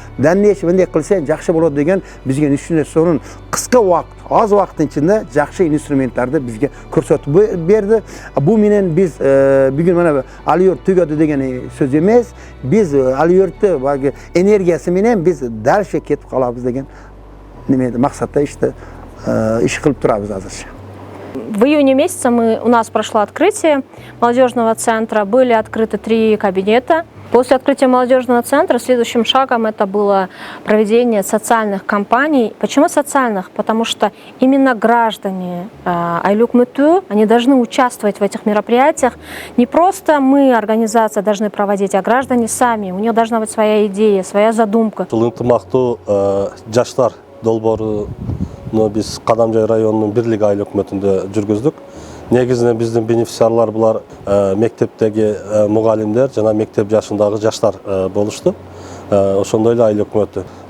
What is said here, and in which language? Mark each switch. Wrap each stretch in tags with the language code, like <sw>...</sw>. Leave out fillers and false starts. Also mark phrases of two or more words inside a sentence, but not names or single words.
<ky>Дәннеш мындай кылсаң жакшы болот деген бизге үчүн сонун кыска убакыт, аз убакыттын ичинде жакшы инструменттарды бизге көрсөтүп берди. Бу менен биз бүгүн мына Алиёрт түгөдү деген сөз эмес. Биз Алиёртту багы энергиясы менен биз дальше кетип калабыз деген немеде максатта иш кылып турабыз азырча.</ky> <ru>В июне месяце у нас прошло открытие молодежного центра, были открыты 3 кабинета. После открытия молодежного центра следующим шагом это было проведение социальных кампаний. Почему социальных? Потому что именно граждане Айлюк-Мыту, они должны участвовать в этих мероприятиях. Не просто мы, организация, должны проводить, а граждане сами. У них должна быть своя идея, своя задумка.</ru> <ky>Ынтымактуу жаштар долборуну биз Кадамжай районунун бирлиги Айлюк-Мытында жүргүздүк. Негизинен биздин бенефициарлар булар мектептеги мугалимдер жана мектеп жашындагы жаштар болушту. Ошондой эле Айлюк-Мыту.</ky>